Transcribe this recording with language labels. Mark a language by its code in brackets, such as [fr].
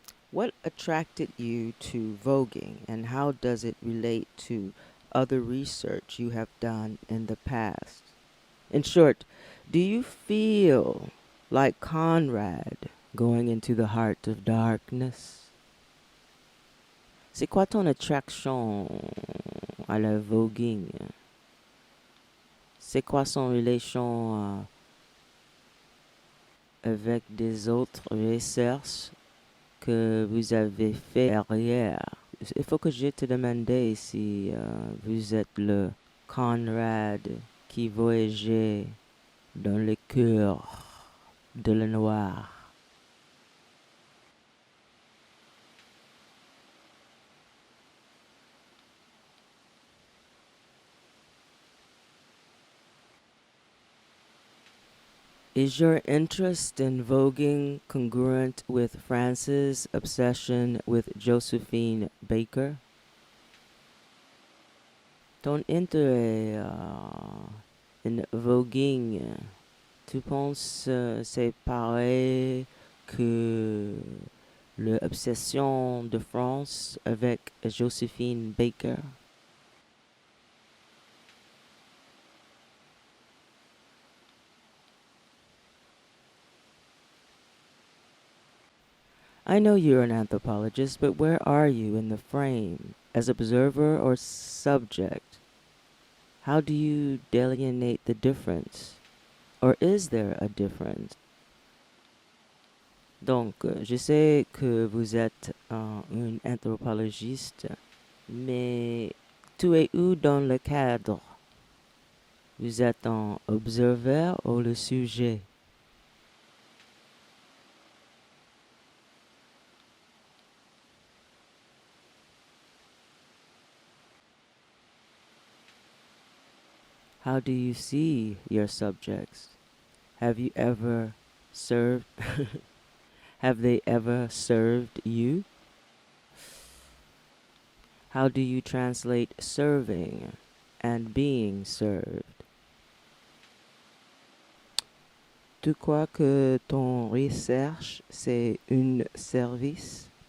[en] What attracted you to voguing and how does it relate to other research you have done in the past? In short, do you feel like Conrad going into the heart of darkness? [fr] C'est quoi ton attraction à la voguing? C'est quoi son relation avec des autres recherches que vous avez fait derrière? Il faut que je te demande si vous êtes le Conrad qui voyageait dans le cœur de le noir. [en] Is your interest in voguing congruent with France's obsession with Josephine Baker? [fr] Ton intérêt in voguing, tu penses c'est pareil que l'obsession de France avec Josephine Baker? [en] I know you're an anthropologist, but where are you in the frame? As observer or subject? How do you delineate the difference? Or is there a difference? [fr] Donc, je sais que vous êtes un anthropologiste, mais tu es où dans le cadre? Vous êtes un observeur ou le sujet? [en] How do you see your subjects? Have you ever served? Have they ever served you? How do you translate serving and being served? [fr] Tu crois que ton recherche c'est un service?